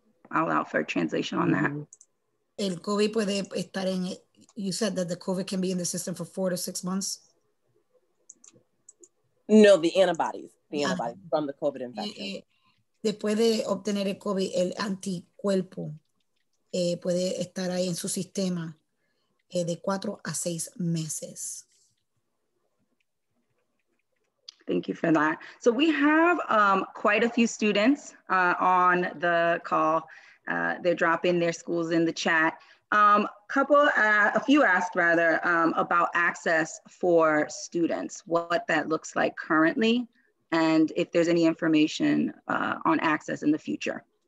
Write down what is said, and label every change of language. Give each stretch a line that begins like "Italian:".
English: I'll allow for a translation on that.
Spanish: El COVID puede estar
English: you said that the COVID can be in the system for 4 to 6 months? No, the antibodies from the COVID infection.
Spanish: Después de obtener el COVID, el anticuerpo puede estar ahí en su sistema de 4 a 6 meses.
English: Thank you for that. So we have quite a few students on the call. They're dropping their schools in the chat. A few asked rather about access for students, what that looks like currently, and if there's any information on access in the future.